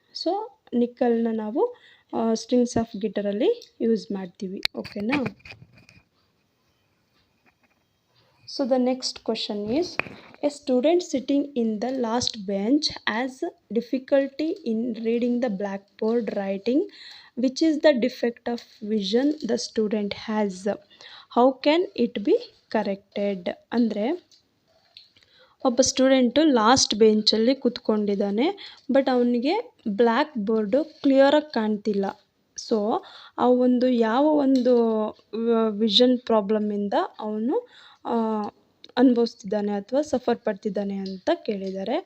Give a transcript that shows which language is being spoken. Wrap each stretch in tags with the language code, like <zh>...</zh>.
<kn>So ನಿಕ್ಕಲ್ನ ನಾವು strings of ಗಿಟಾರಲ್ಲಿ use ಮಾಡ್ತೀವಿ. ಓಕೆನಾ.</kn> <en>So the next question is, a student sitting in the last bench has difficulty in reading the blackboard writing. Which is the defect of vision the student has? How can it be corrected?</en> <kn>ಅಂದರೆ ಒಬ್ಬ student last ಬೆಂಚಲ್ಲಿ ಕೂತ್ಕೊಂಡಿದ್ದಾನೆ, but ಅವನಿಗೆ black board ಕ್ಲಿಯರಾಗಿ ಕಾಣ್ತಿಲ್ಲ. So ಆ ಒಂದು ಯಾವ ಒಂದು vision ಪ್ರಾಬ್ಲಮಿಂದ ಅವನು ಅನುಭವಿಸ್ತಿದ್ದಾನೆ ಅಥವಾ ಸಫರ್ ಪಡ್ತಿದ್ದಾನೆ ಅಂತ ಕೇಳಿದ್ದಾರೆ.</kn>